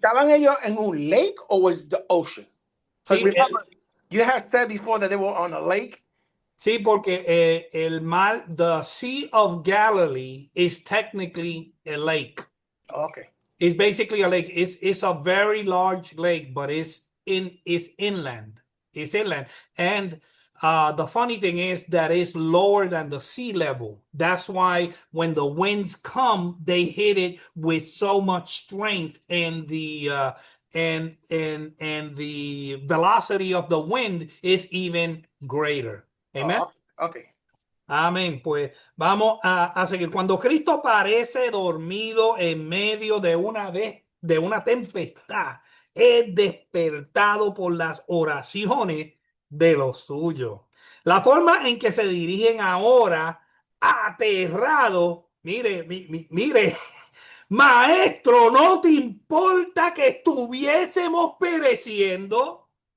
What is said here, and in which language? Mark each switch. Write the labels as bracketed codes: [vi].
[es] ¿Estaban ellos en un [en] lake or was the ocean? Because [es] Sí, [en] remember, you had said before that they were on a lake. [es] sí, porque el mar, [en] the Sea of Galilee is technically a lake. Okay. It's basically a lake. It's a very large lake, but it's inland. It's inland. And the funny thing is that it's lower than the sea level. That's why when the winds come, they hit it with so much strength, and the and the velocity of the wind is even greater. Amen. Okay. [es] Amén. Pues vamos a seguir. Cuando Cristo parece dormido en medio de una tempestad, es despertado por las oraciones de los suyos. La forma en que se dirigen ahora, aterrado, mire, mire, maestro, ¿no te importa que estuviésemos pereciendo?